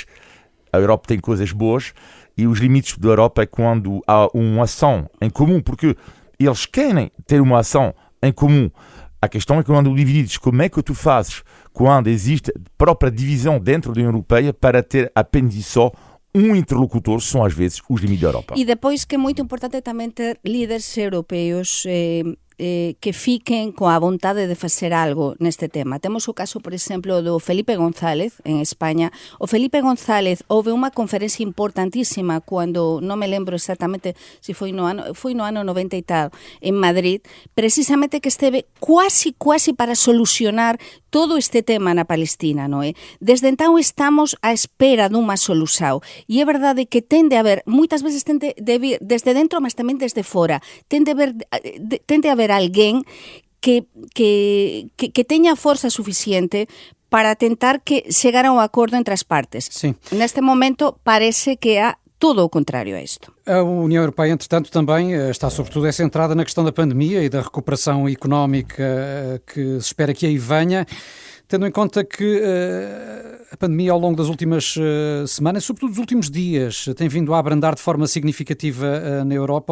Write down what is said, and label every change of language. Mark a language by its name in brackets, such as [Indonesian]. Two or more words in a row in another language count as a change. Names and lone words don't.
[Portuguese] A Europa tem coisas boas, e os limites da Europa é quando há uma ação em comum, porque eles querem ter uma ação em comum. A questão é quando divididos, como é que tu fazes quando existe própria divisão dentro da União Europeia para ter apenas e só um interlocutor, são às vezes os limites da Europa. [Galician] E depois que é muito importante também ter líderes europeus que fiquen coa vontade de facer algo neste tema. Temos o caso, por exemplo, do Felipe González en España. O Felipe González houve unha conferencia importantísima cando, non me lembro exactamente se foi no ano 90 e tal, en Madrid, precisamente que esteve quasi para solucionar todo este tema na Palestina, non é? Desde entón estamos á espera dunha solución. E é verdade que tende a haber, moitas veces tende a vir desde dentro, mas tamén desde fora. Tende a haber alguén que teña forza suficiente para tentar que chegar a un acordo entre as partes. Sí. Neste momento parece que há todo o contrário a isto. [Portuguese] A União Europeia, entretanto, também está sobretudo centrada na questão da pandemia e da recuperação económica que se espera que aí venha, tendo em conta que a pandemia ao longo das últimas semanas, sobretudo dos últimos dias, tem vindo a abrandar de forma significativa na Europa.